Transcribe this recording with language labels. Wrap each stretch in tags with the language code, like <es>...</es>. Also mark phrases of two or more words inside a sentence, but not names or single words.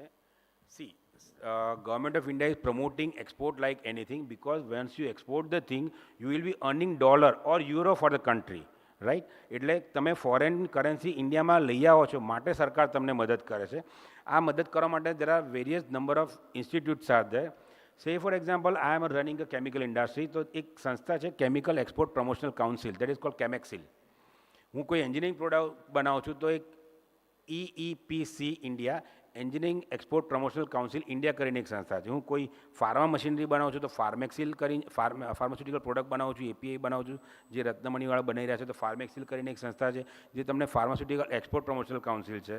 <en>See, Government of India is promoting export like anything, because whence you export the thing you will be earning dollar or euro for the country, right?</en> <gu>એટલે તમે</gu> <en>foreign currency</en> <gu>ઇન્ડિયામાં લઈ આવો છો, માટે સરકાર તમને મદદ કરે છે. આ મદદ કરવા માટે</gu> <en>there are various number of institutes are there. Say for example, I am running a chemical industry,</en> <gu>તો એક સંસ્થા છે કેમિકલ એક્સપોર્ટ પ્રમોશનલ કાઉન્સિલ,</gu> <en>that is called કેમેક્સિલ.</en> <gu>હું કોઈ</gu> <en>engineering product</en> <gu>બનાવું છું તો એક EEPC ઇન્ડિયા, એન્જિનિયરિંગ એક્સપોર્ટ પ્રમોશનલ કાઉન્સિલ ઇન્ડિયા કરીને એક સંસ્થા છે. હું કોઈ</gu> <en>pharma machinery</en> <gu>બનાવું છું તો ફાર્મેક્સિલ કરીને</gu> <en>pharmaceutical product</en> <gu>બનાવું છું, API બનાવું છું, જે રત્નમણીવાળા બનાવી રહ્યા છે તો ફાર્મેક્સિલ કરીને એક સંસ્થા છે જે તમને ફાર્માસ્યુટિકલ એક્સપોર્ટ પ્રમોશનલ કાઉન્સિલ છે.</gu>